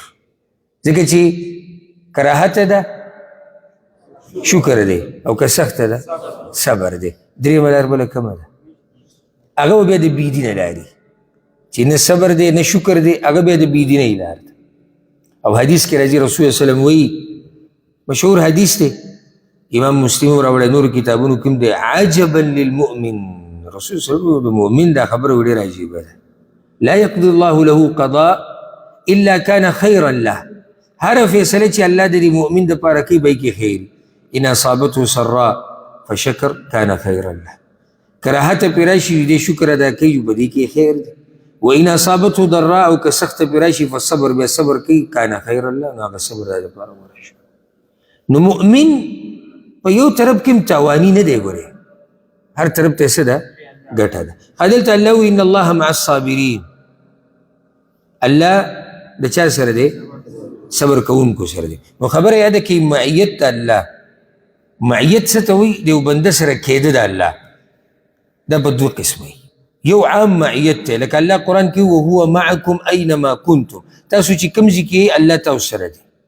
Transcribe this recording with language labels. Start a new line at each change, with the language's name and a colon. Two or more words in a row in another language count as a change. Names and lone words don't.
Pashto: ځکه چې کراهت ده شکر دی او که سخته ده صبر دی. درېیمه لار بله کومه ده؟ هغه به بیا د بېدینه لارې چې نه صبر دی نه شکر دی، هغه بیا د بېدینۍ لار ده. او حدیث کې راځي رسول الله وسلم وایي، مشهور حدیث دی، امام مسلم راوړی، نور کتابونو کې هم دی،
Arabic: عجبا للمؤمن.
Pashto: رسول صلی الله علیه وسلم د مؤمن دا خبره ډېره عجیبه ده.
Arabic: لا یقضي الله له قضاء الا كان خیرا له.
Pashto: هر فیصله چې الله د دې مؤمن دپاره کوي به یې کې خیر.
Arabic: ان اصابته سراء فشکر كان خیرا له.
Pashto: کراهت پې راشي دې شکر ادا کوي په دې کې خیر دی.
Arabic: وان اصابته ضراء
Pashto: او که سخته پې راشي فصبر بیا صبر کوي
Arabic: كان خیرا له،
Pashto: نو هغه صبر د دپاره غوره شي. نو مؤمن په یو طرف کې هم تاواني نه دی، ګورې هر طرف ته څه ده؟ ګټه ده. دلته الله وایي
Arabic: ان الله مع الصابرین،
Pashto: الله د چا سره دی؟ صبر کوونکو سره دی. نو خبره یاده کړئ معیت د الله. معیت څه ته وایي؟ د یو بنده سره کېده د الله دا په دوه قسمه. یو عام معیت دی، لکه الله قرآن کې
Arabic: وهو معکم اینما کنتم،
Pashto: تاسو چې کوم ځای کې الله تاسو سره دی.